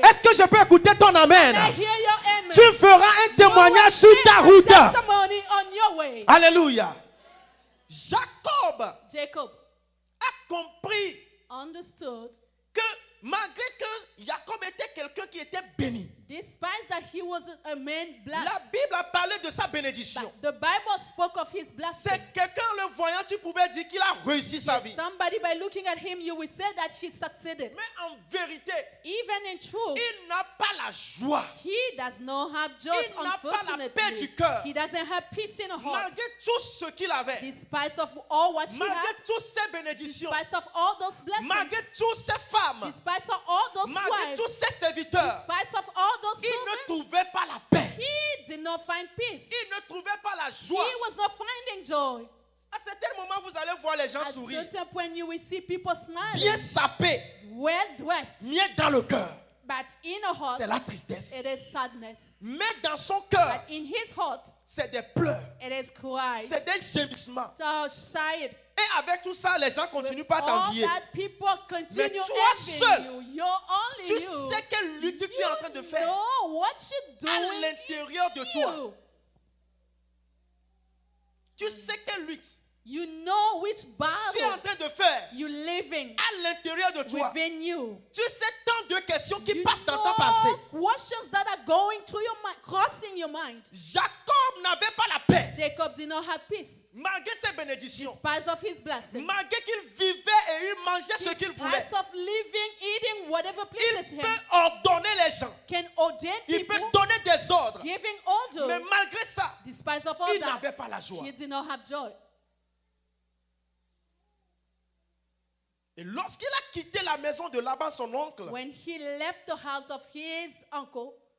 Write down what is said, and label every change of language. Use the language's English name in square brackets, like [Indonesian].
[French] Est-ce que je peux écouter ton amen? [English] I hear your amen. [French] Tu feras un témoignage sur [English] You will [French] ta [English] see [French] route. [English] a testimony on your way. [French] Alléluia. Jacob [English] Jacob [French] a compris [English] understood, [French] que malgré que Jacob était quelqu'un qui était béni, [English] despite that he was a man blessed, [French] la Bible a parlé de sa bénédiction. [English] but the Bible spoke of his blessing. [French] C'est quelqu'un le voyant, tu pouvais dire qu'il a réussi sa vie. [English] Somebody, by looking at him, you will say that he succeeded. [French] Mais en vérité, [English] Even in truth, [French] il n'a pas la joie. [English] he does not have joy. [French] Il n'a pas la paix [English] Unfortunately, [French] du cœur. [English] he doesn't have peace in heart. [French] Malgré tout ce qu'il avait, [English] Despite of all what he [French] malgré [English] had, [French] toutes ses bénédictions, [English] despite of all those blessings, [French] malgré toutes ses femmes, [English] despite of all those [French] malgré [English] wives, [French] tous ses serviteurs, [English] despite of all those [French] il ne [English] servants, [French] trouvait pas la paix. [English] he did not find peace. [French] Il ne trouvait pas la [English] He [French] joie. [English] was not finding joy. [French] À certains moments, vous allez voir les gens [English] At [French] sourire, [English] certain point, you will see people [French] bien sapés, [English] well dressed, [French] bien dans le cœur. [English] but in a heart, [French] C'est la tristesse. [English] it is sadness. [French] Mais dans son cœur, [English] But in his heart, [French] c'est des pleurs, [English] it is cries. [French] c'est des gémissements. [English] So sighed. [French] Et avec tout ça, les gens continuent pas à [English] All [French] t'envier. [English] that people continue [French] toi seul, [English] envying you. You're only [French] Tu [English] you. [French] sais quelle lutte tu es en train de [English] You [French] faire [English] know what you're [French] à [English] doing [French] l'intérieur de [English] in [French] toi. [English] you. [French] Tu sais quelle lutte [English] You know which [French] tu es en [English] battle [French] train de faire [English] you're living [French] à l'intérieur de toi. [English] within you. [French] Tu sais tant de questions qui [English] You [French] passent dans [English] know [French] ton passé. [English] questions that are going through your mind, crossing your mind. [French] Jacob n'avait pas la paix. [English] Jacob did not have peace. [French] Malgré ses bénédictions, [English] Despite of his blessing. [French] malgré qu'il vivait et il mangeait ce qu'il voulait, [English] Despite of living, eating, whatever pleases [French] il [English] him. [French] peut ordonner les gens, [English] Can ordain [French] il peut [English] people, [French] donner des ordres. [English] giving [French] Mais [English] orders. [French] malgré ça, [English] Despite of all [French] il [English] that, [French] n'avait pas la joie. [English] he did not have joy. [French] Et lorsqu'il a quitté la maison de Laban, son oncle, [English] When he left the house of his uncle,